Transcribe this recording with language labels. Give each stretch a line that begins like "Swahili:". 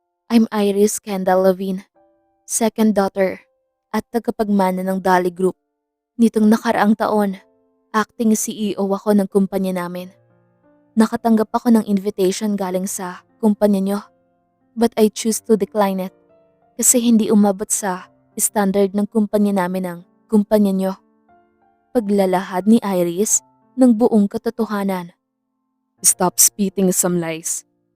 English: I'm Iris Kendall Levine, second daughter
Filipino: at tagapagmana ng
English: Dolly Group.
Filipino: Nitong nakaraang taon, acting CEO ako ng kumpanya namin. Nakatanggap ako ng invitation galing sa kumpanya niyo,
English: but I choose to decline it
Filipino: kasi hindi umabot sa standard ng kumpanya namin ang kumpanya niyo. Paglalahad ni Iris ng buong katotohanan.
English: Stop spitting some lies.